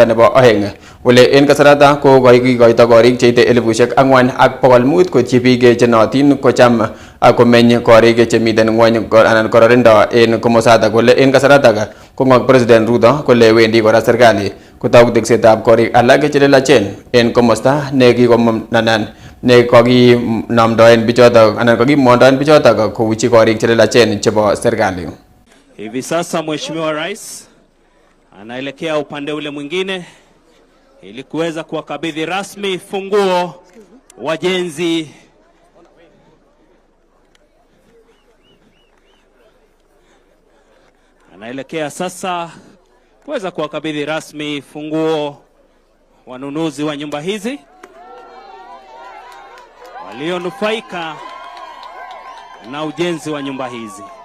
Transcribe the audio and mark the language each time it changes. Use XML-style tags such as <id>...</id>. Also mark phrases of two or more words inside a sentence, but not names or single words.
<kln>nebo oeng ole en kasarata ko kikoito korik cheite 4,500 koityi biik chenootin kocham komeny korik chemiten ng'wony anan kororindo en komosata kole en kasarata kong'ok President Ruto kole wendi kora serikali kotou teksetab korik alak chelelachen en komosta ne kakinamdoen bichotok anan kakimondoen bichotok kouchi korik chelelachen chebo serikali.</kln> <sw>Hivi sasa Mheshimiwa Rais anaelekea upande ule mwingine ili kuweza kuwakabidhi rasmi funguo wajenzi anaelekea sasa kuweza kuwakabidhi rasmi funguo wanunuzi wa nyumba hizi walionufaika na ujenzi wa nyumba hizi.</sw>